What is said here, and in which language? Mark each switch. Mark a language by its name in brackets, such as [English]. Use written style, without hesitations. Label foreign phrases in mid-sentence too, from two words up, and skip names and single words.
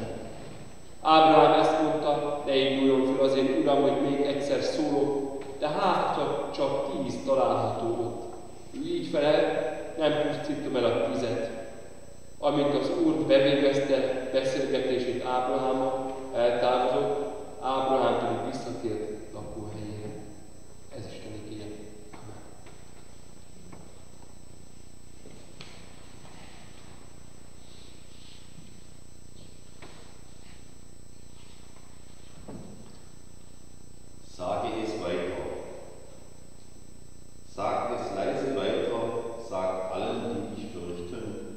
[Hungarian] Ábrahám ezt mondta: ne induljon fel azért, Uram, hogy még egyszer szólok, de hát csak 10 található ott. Ő így felel: nem pusztítom el a 10-et. Amint az Úr bevégezte beszélgetését Ábrahámmal, eltávozott, Ábrahám pedig visszatért lakóhelyére. Ez Isten igéje. Amen. [German] Sage es weiter. Sag es leise weiter, sag allen, die dich fürchten.